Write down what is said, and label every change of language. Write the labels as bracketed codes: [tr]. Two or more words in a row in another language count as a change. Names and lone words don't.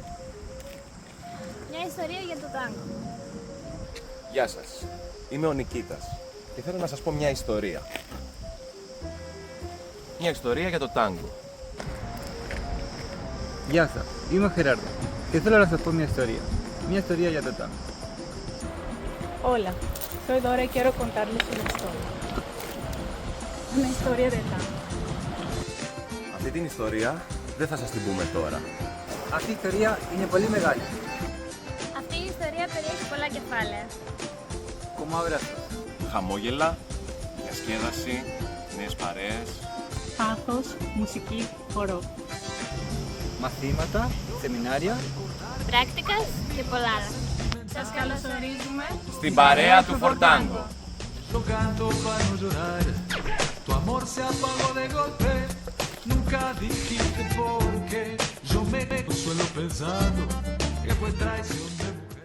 [el] Μια ιστορία για το τάγκο. Γεια σας, είμαι ο Νικήτας και θέλω να σας πω μια ιστορία. Μια ιστορία για το τάγκο. Γεια σας, είμαι ο Gerardo και θέλω να σας πω μια ιστορία. Μια ιστορία για το τάγκο. [es] Hola, soy Dora y quiero contarles una historia. Una historia de tango. [el] Αυτή την ιστορία δεν θα σας την πούμε τώρα. Αυτή η ιστορία είναι πολύ μεγάλη. Αυτή η ιστορία περιέχει πολλά κεφάλαια. [es] Como abrazos, [el] Χαμόγελα, διασκέδαση, νέες παρέες. Πάθος, μουσική, χορό. μαθήματα, σεμινάρια. Πράκτικας και πολλά άλλα. Σας καλωσορίζουμε Στην παρέα του Φορτάγκο. [es] Lo canto para no llorar. Tu amor se apagó de golpe. Nunca dijiste por qué. Yo me consuelo pensando que fue traición de